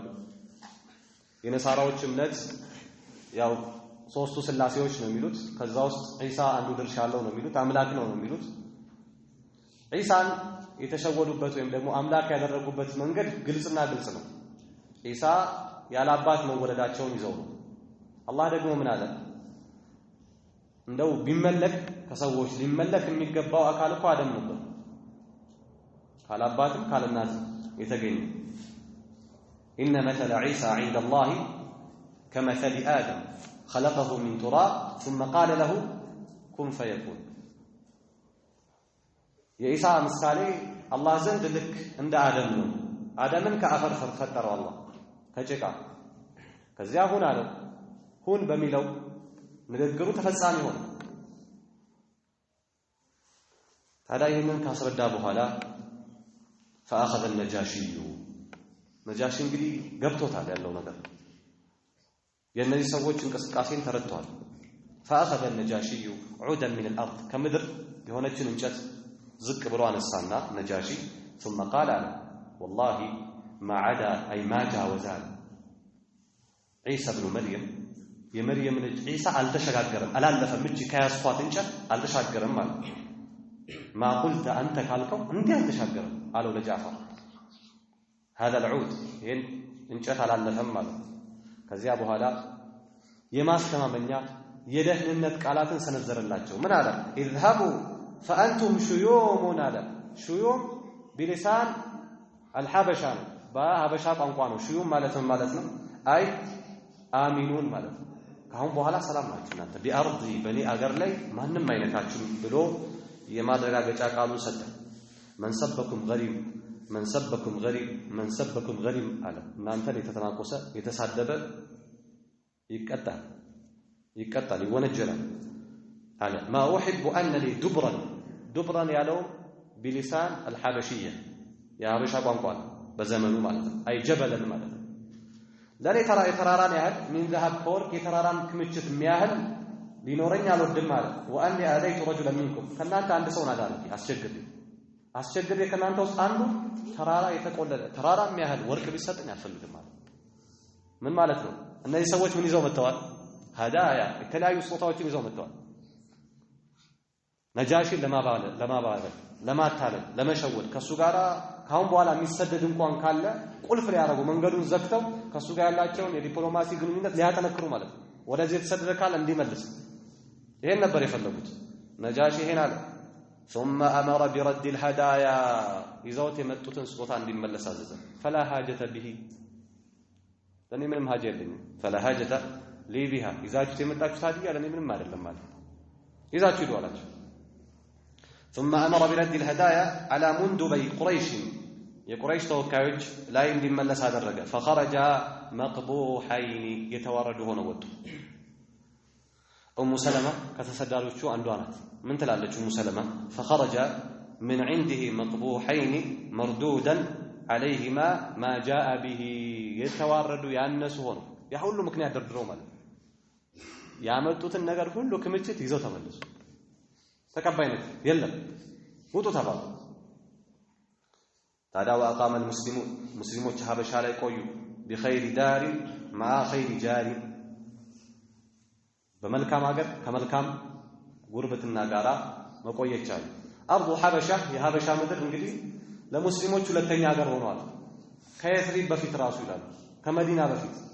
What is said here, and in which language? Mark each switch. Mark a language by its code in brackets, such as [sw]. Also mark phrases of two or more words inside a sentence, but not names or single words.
[am] የነሳራዎች እምነት ያው ሶስቱ ስላሴዎች ነው የሚሉት። ከዛ ውስጥ ዒሳ አንዱ ድርሻ አለው ነው የሚሉት፣ አምላክ ነው የሚሉት። ዒሳን የተሸወዱበት ወይም ደግሞ አምላክ ያደረጉበት መንገድ ግልጽና ግልጽ ነው። ዒሳ ያለ አባት መወለዳቸውን ይዘው ነው። አላህ ደግሞ ምን አለ? እንደው ቢመለክ ከሰዎች ሊመለክ የሚገባው አካል እኮ አደም ነበር፣ ካለ አባትም ካለ እናትም የተገኘ። [ar] إن مثل عيسى عند الله كمثل آدم خلقه من تراب ثم قال له كن فيكون [am] የዒሳ ምሳሌ አላህ ዘንድ ልክ እንደ አደም ነው። አደምን ከአፈር ፈጠረው አላህ ከጭቃ። ከዚያ ሁን አለው። ሁን በሚለው ንግግሩ ተፈጻሚ ሆነ። ታዲያ ይህንን ካስረዳ በኋላ [ar] فأخذ النجاشي [am] ነጃሺ እንግዲህ ገብቶታል ያለው ነገር፣ የእነዚህ ሰዎች እንቅስቃሴን ተረድቷል። [ar] فأخذ النجاشي عودا من الأرض [am] ከምድር የሆነችን እንጨት ዝቅ ብሎ አነሳና ነጃሺ [ar] ثم قال والله ما عدا أي ما جاوز عيسى بن مريم [am] የመርየም ልጅ ዒሳ አልተሸጋገረም፣ አላለፈም። እጅ ከያስኳት እንጨት አልተሻገረም ማለት [ar] ما قلت أنت [am] ካልከው እንዲህ አልተሻገረም አለው ለጃዕፈር። [ar] هذا العود [am] ይሄን እንጨት አላለፈም ማለት። ከዚያ በኋላ የማስተማመኛ የደህንነት ቃላትን ሰነዘረላቸው። ምን አለ? [ar] اذهبوا فأنتم شيوم [am] አለ። [ar] شيوم بلسان الحبشة [am] ነው፣ በሀበሻ ቋንቋ ነው። ሽዩም ማለት ምን ማለት ነው? [ar] أي آمنون [am] ማለት ነው። ካሁን በኋላ ሰላም ናችሁ እናንተ ቢአርዲ በኔ አገር ላይ ማንም አይነካችሁም ብሎ የማረጋገጫ ቃሉን ሰጠ። [ar] من سبكم غرم من سبكم غرم من سبكم غرم [am] አለ። እናንተን የተተናቆሰ የተሳደበ ይቀጣል ይወነጀላል አለ። [ar] ما أحب أن لي دبرا [am] ያለው [ar] بلسان الحبشية [am] የሀበሻ ቋንቋ በዘመኑ ማለት ነው። [ar] أي جبلا [am] ማለት ነው። ለኔ የተራራን ያህል [ar] من ذهب [am] ከወርቅ የተራራን ክምችት የሚያህል ሊኖረኝ አልወድም ማለት። [ar] وأني آذيت رجلا منكم [am] ከእናንተ አንድ ሰው ናዳል አስቸግር አስቸግሬ ከናንተ ውስጥ አንዱ ተራራ የተቆለለ ተራራም ያህል ወርቅ ቢሰጥኝ አልፈልግም ማለት ምን ማለት ነው? እነዚህ ሰዎች ምን ይዘው መጥተዋል? ሀዳያ የተለያዩ ስጦታዎችን ይዘው መጥተዋል። ነጃሺን ለማባበል ለማታለል ለመሸወድ ከሱ ጋር ካሁን በኋላ የሚሰደድ እንኳን ካለ ቁልፍ ሊያረጉ መንገዱን ዘግተው ከሱ ጋር ያላቸውን የዲፕሎማሲ ግንኙነት ሊያጠነክሩ ማለት ነው። ወደዚህ የተሰደደ ካለ እንዲመልስ ይሄን ነበር የፈለጉት። ነጃሺ ይሄን አለ። [ar] ثم امر برد الهدايا [am] ይዘውት የመጡትን ስጦታ እንዲመለስ አዘዘ። [ar] فلا حاجه به [am] ለኔ ምንም ሀጃ የለኝም። [ar] فلا حاجه لي بها [am] ይዛችሁት የመጣችሁት ሀዲያ ለኔ ምንም አይደለም ማለት ይዛችሁ ሂዱ አላቸው። [ar] ثم امر برد الهدايا على منذبي قريش [am] የቁረይሽ ተወካዮች ላይ እንዲመለስ አደረገ። [ar] فخرج مقبوحين [am] የተዋረዱ ሆነው ወጡ። ኡሙ ሰለማ ከተሰዳሪዎቹ አንዷ ናት። ምን ትላለች ኡሙ ሰለማ? [ar] فخرج من عنده مقبوحين مردودا عليهما ما جاء به [am] የተዋረዱ ያነሱ ሆነው ያ ሁሉ ምክንያት ደርድረው ማለት ያመጡትን ነገር ሁሉ ክምችት ይዘው ተመለሱ። ተቀባይነት የለም ውጡ ተባሉ። ታዲያ [ar] وأقام المسلمون [am] ሙስሊሞች ሀበሻ ላይ ቆዩ። [ar] بخير دار مع خير جار [am] በመልካም ሀገር ከመልካም ጉርብትና ጋራ መቆየት ቻሉ። [ar] أرض الحبشة [am] የሐበሻ ምድር እንግዲህ ለሙስሊሞች ሁለተኛ ሀገር ሆኗል። ከየስሪብ በፊት ራሱ ይላሉ ከመዲና በፊት